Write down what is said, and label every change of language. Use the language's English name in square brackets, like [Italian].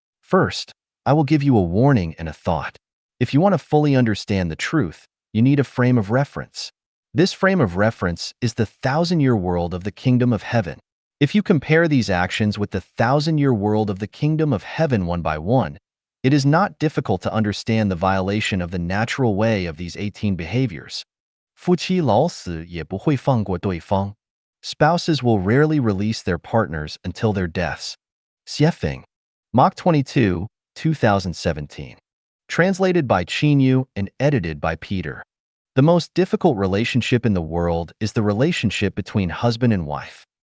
[English] First, I will give you a warning and a thought. If you want to fully understand the truth, you need a frame of reference. This frame of reference is the 1,000-year world of the kingdom of heaven. If you compare these actions with the 1,000-year world of the kingdom of heaven one by one, it is not difficult to understand the violation of the natural way of these 18 behaviors. [Chinese] 夫妻老死也不会放过对方。 [English] Spouses will rarely release their partners until their deaths. Xiefeng, Mach 22, 2017. Translated by Qinyu and edited by Peter. The most difficult relationship in the world is the relationship between husband and wife.